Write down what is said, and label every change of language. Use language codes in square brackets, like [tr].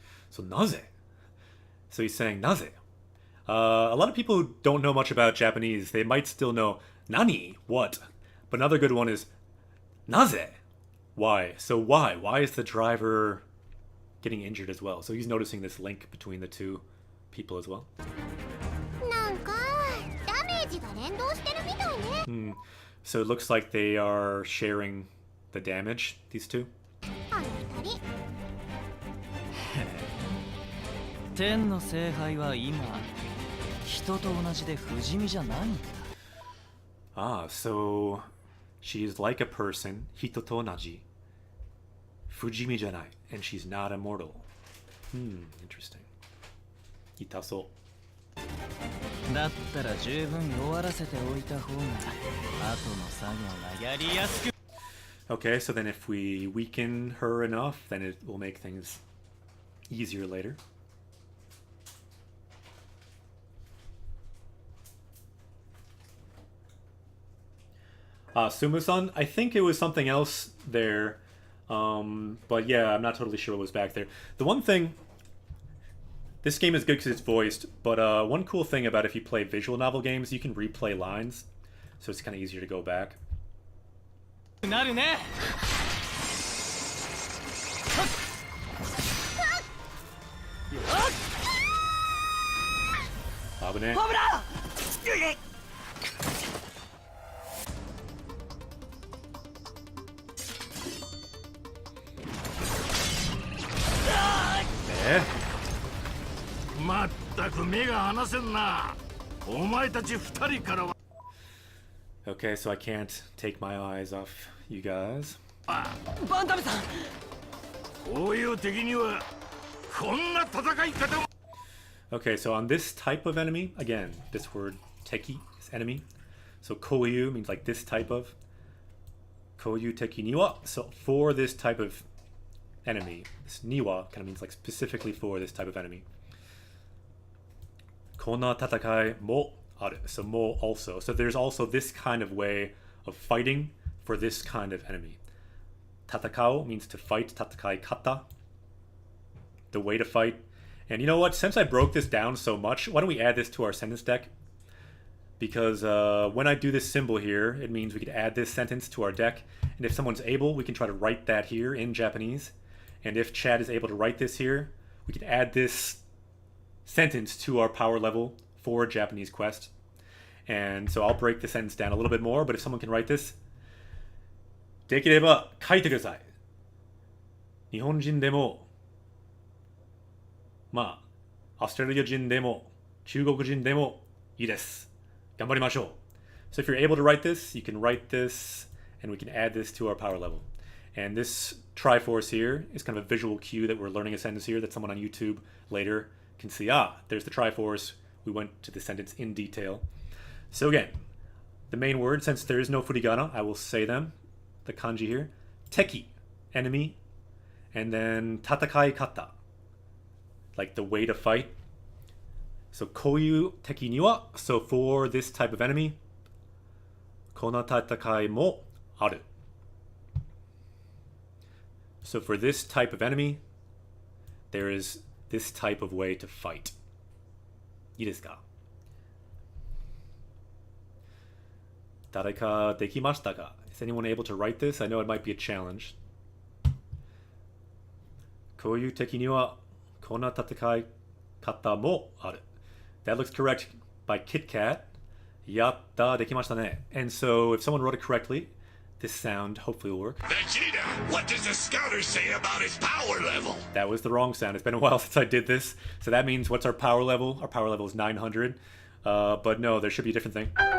[en] So, naze. So he's saying naze. A lot of people who don't know much about Japanese, they might still know nani, what? But another good one is naze. Why? So why? Why is the driver getting injured as well? So he's noticing this link between the two people as well. [ja] なんかダメージが連動してるみたいね。 [en] So it looks like they are sharing the damage, these two. [ja] あの二人。天の聖杯は今人と同じで不死身じゃないんだ。 [en] Ah, so she is like a person, [ja] hito to onaji, fujimi janai, [en] and she's not immortal. Interesting. Itaso. [ja] だったら十分弱らせておいた方が後の作業がやりやすく。 [en] Okay, so then if we weaken her enough, then it will make things easier later. Sumu-san, I think it was something else there, but yeah, I'm not totally sure what was back there. The one thing, this game is good because it's voiced, but one cool thing about if you play visual novel games, you can replay lines, so it's kind of easier to go back. [ja] なるね。危ねえ。まったく目が離せんな。お前たち二人からは。 [en] Okay, so I can't take my eyes off you guys. [ja] バンダムさん。こういう敵にはこんな戦い方も。 [en] Okay, so on this type of enemy, again, this word teki is enemy. So koyu means like this type of. [ja] Koyu teki niwa. [en] So for this type of enemy, this niwa kind of means like specifically for this type of enemy. [ja] Kona tatakai mo aru. [en] So mo also. So there's also this kind of way of fighting for this kind of enemy. Tatakao means to fight. Tatakai kata. The way to fight. And you know what? Since I broke this down so much, why don't we add this to our sentence deck? Because when I do this symbol here, it means we could add this sentence to our deck. And if someone's able, we can try to write that here in Japanese. And if Chad is able to write this here, we can add this sentence to our power level for Japanese quest. And so I'll break the sentence down a little bit more, but if someone can write this, [ja] できれば書いてください。日本人でも、まあ、オーストラリア人でも、中国人でもいいです。頑張りましょう。 [en] So if you're able to write this, you can write this, and we can add this to our power level. And this Triforce here is kind of a visual cue that we're learning a sentence here that someone on YouTube later can see. Ah, there's the Triforce. We went to the sentence in detail. So again, the main word, since there is no furigana, I will say them. The kanji here. Teki, enemy. And then tatakai kata, like the way to fight. So [ja] koyu teki ni wa, [en] so for this type of enemy, [ja] kona tatakai mo aru. [en] So for this type of enemy, there is this type of way to fight. [ja] いいですか? 誰かできましたか? [en] Is anyone able to write this? I know it might be a challenge. [ja] こういう敵にはこんな戦い方もある. [en] That looks correct by KitKat. [ja] やった、できましたね. [en] And so if someone wrote it correctly, this sound hopefully will work. Vegeta, what does the scouter say about his power level? That was the wrong sound. It's been a while since I did this. So that means what's our power level? Our power level is 900. But no, there should be a different thing.